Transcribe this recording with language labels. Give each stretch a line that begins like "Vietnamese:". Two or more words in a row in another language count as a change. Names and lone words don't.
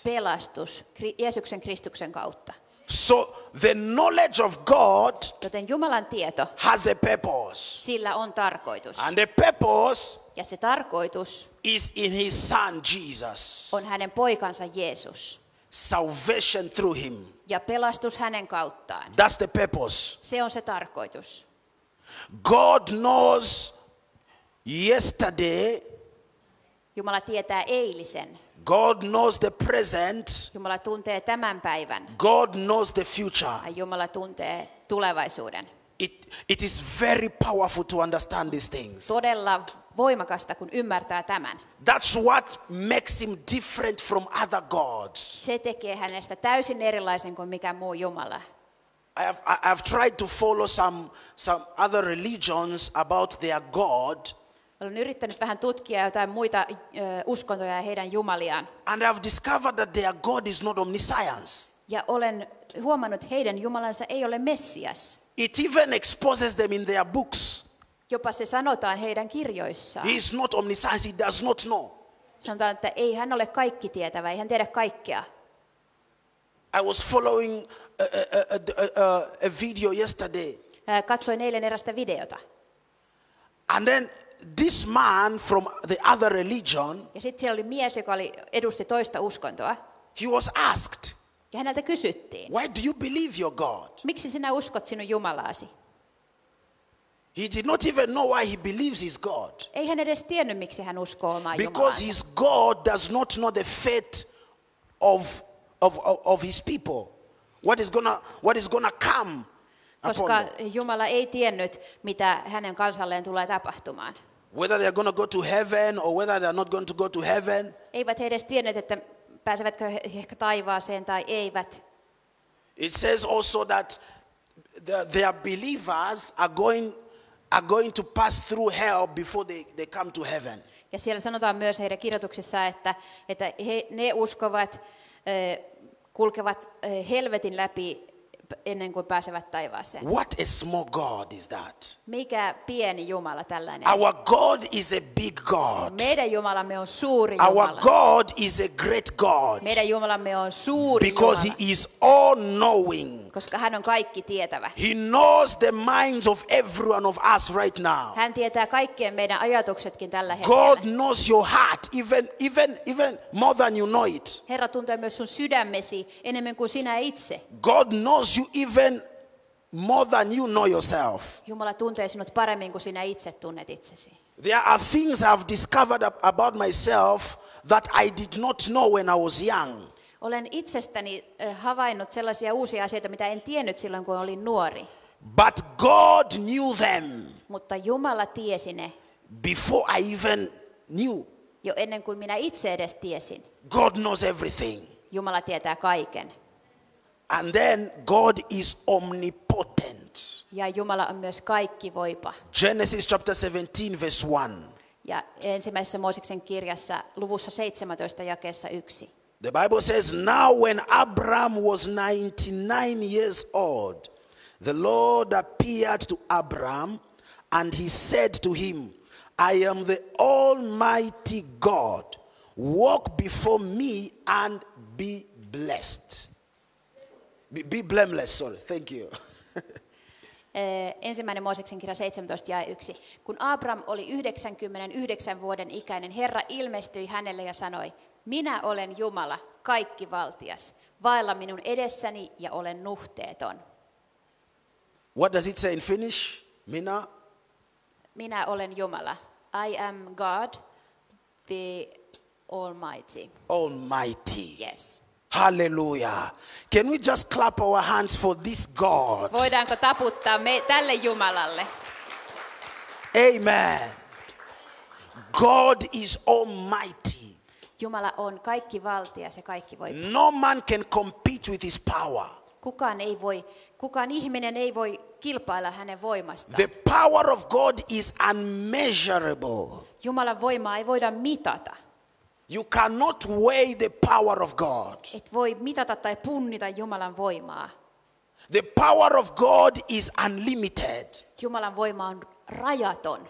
Finnish: Pelastus Jeesuksen Kristuksen kautta.
English: So the knowledge of God
Finnish: Joten Jumalan tieto,
English: has a purpose.
Finnish: sillä on tarkoitus.
English: And the purpose
Finnish: Ja se tarkoitus
English: is in his son Jesus.
Finnish: on hänen poikansa Jeesus.
English: Salvation through him.
Finnish: Ja pelastus hänen kauttaan.
English: That's the purpose.
Finnish: Se on se tarkoitus.
English: God knows yesterday.
Finnish: Jumala tietää eilisen.
English: God knows the present.
Finnish: Jumala tuntee tämän päivän.
English: God knows the future.
Finnish: Ja Jumala tuntee tulevaisuuden.
English: It is very powerful to understand these things.
Finnish: Todella voimakasta, kun ymmärtää tämän.
English: That's what makes him different from other gods.
Finnish: Se tekee hänestä täysin erilaisen kuin mikä muu Jumala.
English: I have tried to follow some other religions about their God.
Finnish: Olen yrittänyt vähän tutkia jotain muita uskontoja ja heidän jumaliaan.
English: And I've discovered that their God is not omniscience.
Finnish: Ja olen huomannut, että heidän jumalansa ei ole Messias.
English: It even exposes them in their books.
Finnish: Jopa se sanotaan heidän kirjoissaan.
English: He is not omniscience, he does not know.
Finnish: Sanotaan, että ei hän ole kaikki tietävä, ei hän tiedä kaikkea.
English: I was following a video yesterday.
Finnish: Katsoin eilen erästä videota.
English: And then this man from the other religion,
Finnish: Ja sitten siellä oli mies, joka edusti toista uskontoa.
English: he was asked,
Finnish: Ja häneltä kysyttiin,
English: why do you believe your God?
Finnish: miksi sinä uskot sinun Jumalaasi?
English: He did not even know why he believes his God.
Finnish: Ei hän edes tiennyt, miksi hän uskoo omaa
English: Because
Finnish: Jumalaansa.
English: his God does not know the fate of his people. What is gonna come upon
Finnish: Koska
English: them.
Finnish: Jumala ei tiennyt, mitä hänen kansalleen tulee tapahtumaan.
English: Whether they're gonna go to heaven or whether they're not going to go to heaven.
Finnish: Eivät he edes tienneet, että pääsevätkö he ehkä taivaaseen tai eivät.
English: It says also that their believers are going to pass through hell before they come to heaven.
Finnish: Ja siellä sanotaan myös heidän kirjoituksissaan, että ne uskovat kulkevat helvetin läpi ennen kuin pääsevät taivaaseen.
English: What a small God is that?
Finnish: Mikä pieni Jumala tällainen.
English: Our God is a big God.
Finnish: Meidän Jumalamme on suuri
English: Our
Finnish: Jumala.
English: God is a great God.
Finnish: Meidän Jumalamme on suuri
English: Because
Finnish: Jumala,
English: he is all knowing.
Finnish: koska hän on kaikki tietävä.
English: He knows the minds of every one of us right now.
Finnish: Hän tietää kaikkien meidän ajatuksetkin tällä
English: God
Finnish: hetkellä.
English: knows your heart even more than you know it.
Finnish: Herra tuntee myös sun sydämesi enemmän kuin sinä itse.
English: God knows you even more than you know yourself.
Finnish: Jumala tuntee sinut paremmin kuin sinä itse tunnet itsesi.
English: There are things I've discovered about myself that I did not know when I was young.
Finnish: Olen itsestäni havainnut sellaisia uusia asioita, mitä en tiennyt silloin, kun olin nuori.
English: But God knew them
Finnish: Mutta Jumala tiesi ne
English: before I even knew.
Finnish: jo ennen kuin minä itse edes tiesin.
English: God knows everything.
Finnish: Jumala tietää kaiken.
English: And then God is omnipotent.
Finnish: Ja Jumala on myös kaikkivoipa.
English: Genesis chapter 17 verse 1.
Finnish: Ja ensimmäisessä Mooseksen kirjassa luvussa 17 jakeessa 1.
English: The Bible says, now when Abram was 99 years old, the Lord appeared to Abram and he said to him, I am the Almighty God. Walk before me and be blessed. Be blameless, sorry. Thank you.
Finnish: Ensimmäinen Mooseksen kirja 17 jae 1. Kun Abram oli 99 vuoden ikäinen, Herra ilmestyi hänelle ja sanoi, minä olen Jumala, kaikkivaltias. Vaella minun edessäni ja olen nuhteeton.
English: What does it say in Finnish?
Finnish: Minä olen Jumala.
English: I am God, the Almighty. Almighty. Yes. Hallelujah. Can we just clap our hands for this God?
Finnish: Voidaanko taputtaa tälle Jumalalle?
English: Amen. God is almighty.
Finnish: Jumala on kaikkivaltias ja kaikkivoipa.
English: No man can compete with his power.
Finnish: Kukaan ihminen ei voi kilpailla hänen voimastaan.
English: The power of God is unmeasurable.
Finnish: Jumalan voimaa ei voida mitata.
English: You cannot weigh the power of God.
Finnish: Et voi mitata tai punnita Jumalan voimaa.
English: The power of God is unlimited.
Finnish: Jumalan voima on rajaton.